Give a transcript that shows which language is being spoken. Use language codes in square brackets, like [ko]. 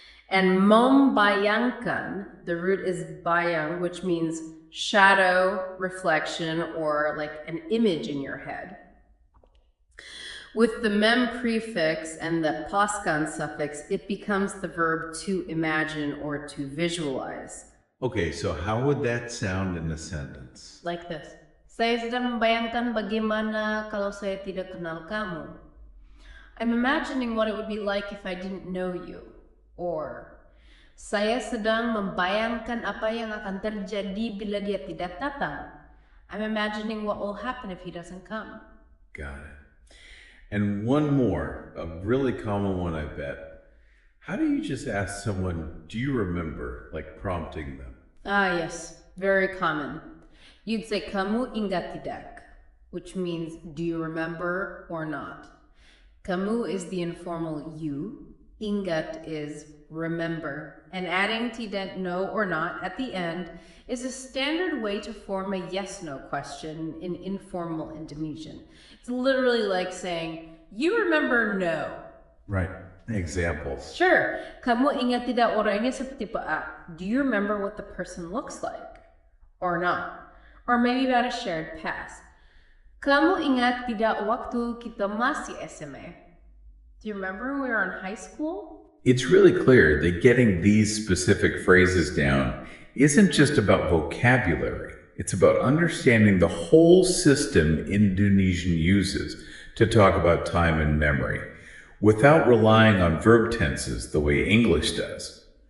[en] And membayangkan, the root is bayang, which means shadow, reflection, or like an image in your head. With the mem prefix and the paskan suffix, it becomes the verb to imagine or to visualize. Okay, so how would that sound in a sentence? Like this. [id] Saya sedang membayangkan bagaimana kalau saya tidak kenal kamu. [en] I'm imagining what it would be like if I didn't know you. Or, [id] Saya sedang membayangkan apa yang akan terjadi bila dia tidak datang. [en] I'm imagining what will happen if he doesn't come. Got it. And one more, a really common one, I bet. How do you just ask someone, do you remember, like prompting them? Ah, yes, very common. You'd say, [id] kamu ingat tidak, [en] which means, do you remember or not? Kamu is the informal you, ingat is remember, and adding tidak, no or not at the end is a standard way to form a yes-no question in informal Indonesian. It's literally like saying, you remember no. Right. Examples. Sure. [id] Kamu ingat tidak orangnya seperti apa? [en] Do you remember what the person looks like? Or not? Or maybe about a shared past. [id] Kamu ingat tidak waktu kita masih SMA? [en] Do you remember when we were in high school? It's really clear that getting these specific phrases down isn't just about vocabulary. It's about understanding the whole system Indonesian uses to talk about time and memory, without relying on verb tenses the way English does.